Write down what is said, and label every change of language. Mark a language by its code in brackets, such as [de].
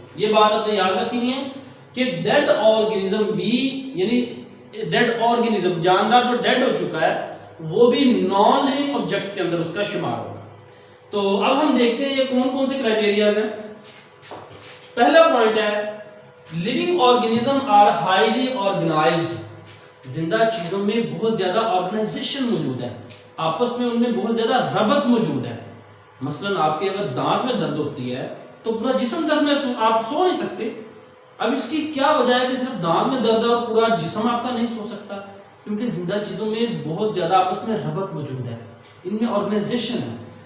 [ur] یہ بات آپ نے یاد رکھنی ہے کہ dead organism بھی، یعنی dead organism جاندار جو dead ہو چکا ہے وہ بھی non-living objects کے اندر اس کا شمار ہوگا. تو اب ہم دیکھتے ہیں یہ کون کون سے کرائٹیریاز ہیں. پہلا پوائنٹ ہے [en] living organism are highly organized. [ur] زندہ چیزوں میں بہت زیادہ آرگنائزیشن موجود ہے, آپس میں ان میں بہت زیادہ ربط موجود ہے. مثلاً آپ کے اگر دانت میں درد ہوتی ہے تو پورا جسم درد میں آپ سو نہیں سکتے. اب اس کی کیا وجہ ہے کہ صرف دانت میں درد ہے اور پورا جسم آپ کا نہیں سو سکتا؟ کیونکہ زندہ چیزوں میں بہت زیادہ آپس میں ربط موجود ہے, ان میں آرگنائزیشن ہے.